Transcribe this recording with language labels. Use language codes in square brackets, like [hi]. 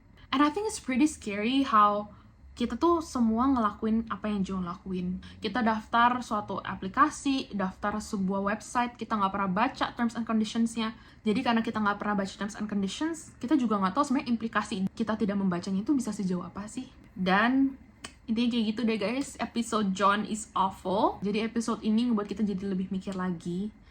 [en] And I think it's pretty scary how [id] kita tuh semua ngelakuin apa yang John lakuin. Kita daftar suatu aplikasi, daftar sebuah website, kita nggak pernah baca terms and conditions-nya. Jadi karena kita nggak pernah baca terms and conditions, kita juga nggak tahu sebenarnya implikasi kita tidak membacanya itu bisa sejauh apa sih. Dan intinya kayak gitu deh guys, episode John is Awful. Jadi episode ini ngebuat kita jadi lebih mikir lagi.